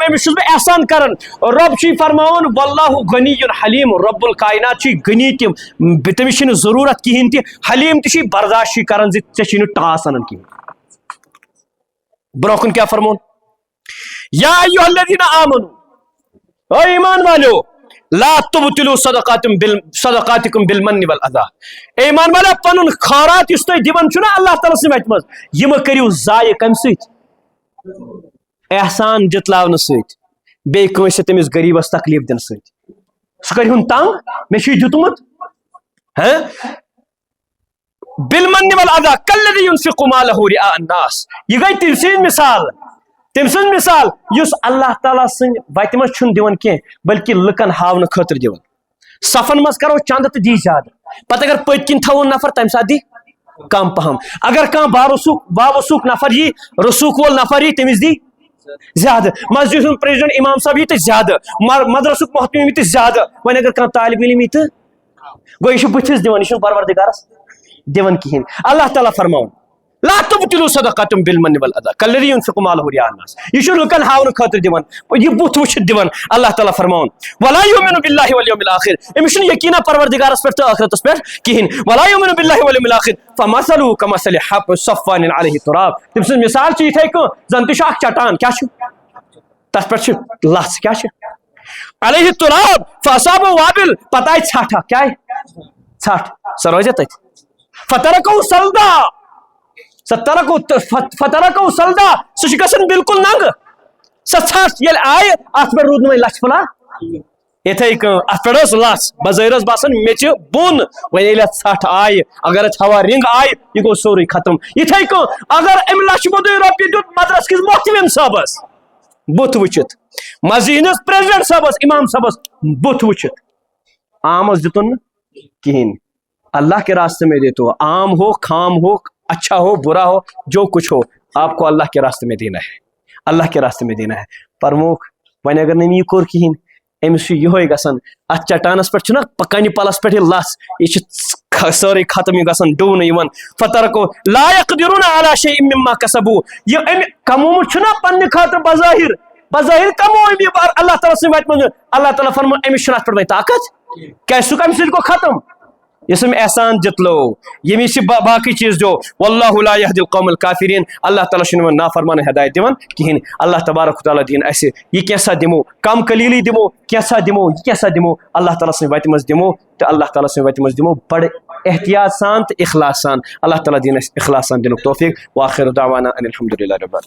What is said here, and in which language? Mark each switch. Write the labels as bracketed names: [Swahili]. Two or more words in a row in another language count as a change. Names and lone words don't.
[Kashmiri] أمِس چھُس بہٕ احسان کران رۄب چھُے فرماوان [Arabic] واللہ غنی حلیم [Kashmiri] رب الکائنات چھُے غنی تہِ تٔمِس چھِنہٕ ضروٗرت کِہیٖنۍ تہِ حلیم تہِ چھُے برداشت چھُے کران زِ ژےٚ چھُے نہٕ ٹاس انان کِہیٖنۍ برونٛہہ کُن کیٛاہ فرمون [Arabic] یا ایُہا الذین آمنوا او ایمان والیو لا تبطلوا صدقاتکم بالمن والاذى [Kashmiri] ایمان والا پنُن خٲرات یُس تُہۍ دِوان چھُو نا اللہ تعالیٰ سٕنٛدِ وتہِ منٛز یہِ مہٕ کٔرِو ضایہِ کمہِ سۭتۍ احسان جتلاونہٕ سۭتۍ بیٚیہِ کٲنٛسہِ تٔمِس غریٖبس تکلیف دِنہٕ سۭتۍ سُہ کرِہُن تنگ مےٚ چھُے دیُتمُت [Arabic] بالمن والاذى كالذي ينفق ماله رئاء الناس [Kashmiri] یہ گئی تٔمۍ سٕنٛز مثال یُس اللہ تعالیٰ سٕنٛدِ وتہِ منٛز چھُنہٕ دِوان کینٛہہ بلکہِ لُکن ہاونہٕ خٲطرٕ دِوان صفن منٛز کرو چند تہٕ دی زیادٕ پتہٕ اگر پٔتۍ کِنۍ تھاوون نفر تمہِ ساتہٕ دی کم پہم اگر کانٛہہ باوسوٗک نفر یی رسوٗخ وول نفر یی تٔمِس دی زیادٕ مسجد ہُنٛد پریزیڈنٹ امام صٲب یی تہٕ زیادٕ مدرسُک محتم یی تہٕ زیادٕ وۄنۍ اگر کانٛہہ طالب علم یی تہٕ گوٚو یہِ چھُ بٕتھِس دِوان یہِ چھُنہٕ پروردِگارس دِوان کِہیٖنۍ اللہ تعالیٰ فرماوُن [Arabic] لا تبطلوا صدقاتکم بالمن والاذى كالذي ينفق ماله رئاء الناس [Kashmiri] یہ چھُ لُکن ہاونہٕ خٲطرٕ دِوان یہِ بُتھ وٕچھِتھ دِوان اللہ تعالیٰ فرماوُن [Arabic] ولا يؤمن بالله واليوم الاخر [Kashmiri] أمِس چھُنہٕ یقینا پروردِگارس پٮ۪ٹھ تہٕ ٲخرتس پٮ۪ٹھ کِہیٖنۍ [Arabic] ولا يؤمن بالله واليوم الاخر فمثله كمثل صفوان عليه تراب [Kashmiri] تٔمۍ سٕنٛز مثال چھِ یِتھے کٔنۍ زن تہِ چھُ اکھ چٹان کیٛاہ چھُ تتھ پٮ۪ٹھ چھِ لژھ کیٛاہ چھِ [Arabic] عليه تراب فاصابه وابل [Kashmiri] پتہٕ آیہِ ژھٹھ اکھ کیٛاہ آیہِ ژھٹھ سۄ روزِ تتہِ [Arabic] فترکه صلدا فترکه صلدا [Kashmiri] سُہ چھُ گژھان بالکل ننگہٕ سۄ ژھٹھ ییٚلہِ آیہِ اتھ پٮ۪ٹھ روٗد نہٕ وۄنۍ لچھ پھلا یِتھے کٔنۍ اتھ پٮ۪ٹھ ٲس لژھ بظٲہر ٲس باسان میٚژِ بۄن وۄنۍ ییٚلہِ اتھ ژھٹھ آیہِ اگر اتھ ہوا رنگ آیہِ یہِ گوٚو سورُے ختم یِتھے کٔنۍ اگر امہِ لچھِ بوٚدُے رۄپیہِ دیُت مدرس کِس محتمم صٲبس بُتھ وٕچھِتھ مسجد ہٕنٛدِس پریزیڈنٹ صٲبس امام صٲبس بُتھ وٕچھِتھ عامس دِتُن نہٕ کِہیٖنۍ [Urdu] اللہ کے راستے میں دے تو عام ہو خام ہو اچھا ہو برا ہو جو کچھ ہو آپ کو اللہ کے راستے میں دینا ہے اللہ کے راستے میں دینا ہے پرموکھ وۄنۍ [Kashmiri] اگر نہٕ یہِ کوٚر کِہیٖنۍ أمِس چھُ یِہوے گژھان اتھ چٹانس پٮ۪ٹھ چھُنہ کنہِ پلس پٮ۪ٹھ یہِ لژھ یہِ چھِ سٲرٕے ختم یہِ گژھان ڈوٗنہٕ یِوان [Arabic] فترکو لا یقدرون علی شیء مما کسبوا [Kashmiri] یہِ أمۍ کمومُت چھُنہ پننہِ خٲطرٕ بظٲہر کمو أمۍ یہِ اللہ تعالیٰ سٕنٛدِ وتہِ منٛز اللہ تعالیٰ فرماوان أمِس چھُنہٕ اتھ پٮ۪ٹھ وۄنۍ طاقت کیازِ سُہ کمہِ سۭتۍ گوٚو ختم یسم احسان جتلو [Urdu] یمی سے باقی چیز جو [Arabic] واللہ لا یہدی القوم الکافرین [Kashmiri] اللہ تعالیٰ چھنہ نافرمان ہدایت دِوان کہین اللہ تبارک تعالیٰ دین اسہ یہ کیسا دمو کم قلیلی دمو کیسا دمو یہ کیسا دمو اللہ تعالیٰ سن وتہ مز دمو تو اللہ تعالیٰ سن وتہ مز دمو بڑے احتیاط سان تو اخلاص سان اللہ تعالیٰ دین اخلاص سان دنک توفیق [Arabic] وآخر دعوانا ان الحمد للہ رب العالمین.